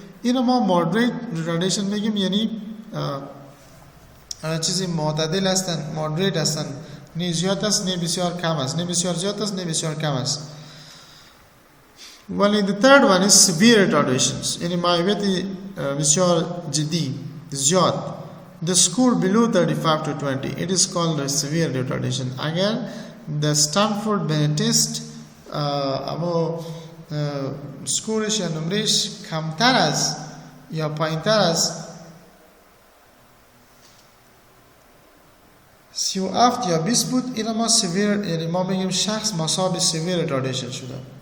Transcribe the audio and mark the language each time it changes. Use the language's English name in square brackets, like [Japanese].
[Persian] اینو ما مودریت ریتاردیشن میگیم، یعنی چیزی معتدل هستن، مودریت هستن، نه زیاد است نه بسیار کم است، نه بسیار زیاد است نه بسیار کم است. [English] ولی the third one is severe retardations، [Persian] یعنی معیوبیت بسیار جدی زیاد. [English] The score below 35 to 20 it is called a severe retardation. [Persian] اگر the Stanford Binet test اما سکورش یا نمرش کمتر از یا پایینتر از 37 یا 20 بود، اینا ما severe، یعنی ما میگیم شخص مصاب severe retardation شده.